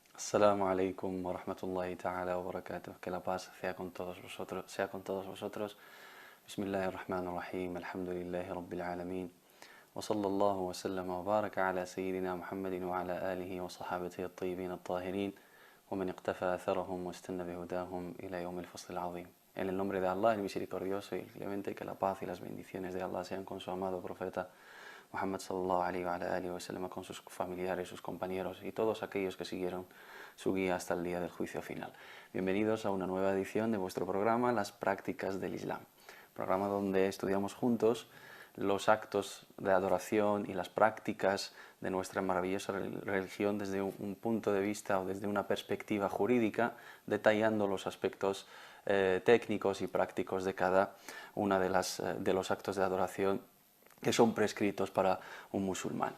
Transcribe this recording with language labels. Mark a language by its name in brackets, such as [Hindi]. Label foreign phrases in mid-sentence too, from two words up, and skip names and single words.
[Arabic] السلام عليكم ورحمة الله تعالى وبركاته. [Spanish] Que la paz sea con todos vosotros. [Arabic] بسم الله الرحمن الرحيم. الحمد لله رب العالمين. وصلى الله وسلم وبارك على سيدنا محمد وعلى آله وصحابته الطيبين الطاهرين ومن اقتفى آثارهم واستن بهداهم إلى يوم الفصل العظيم. [Spanish] En el nombre de Allah, el misericordioso y el clemente, que la paz y las bendiciones de Allah sean con su amado profeta Muhammad [Arabic] صلى الله عليه وعلى آله وسلم, [Spanish] con sus familiares, sus compañeros y todos aquellos que siguieron su guía hasta el día del juicio final. Bienvenidos a una nueva edición de vuestro programa Las Prácticas del Islam, programa donde estudiamos juntos los actos de adoración y las prácticas de nuestra maravillosa religión desde un punto de vista o desde una perspectiva jurídica, detallando los aspectos técnicos y prácticos de cada una de los actos de adoración que son prescritos para un musulmán.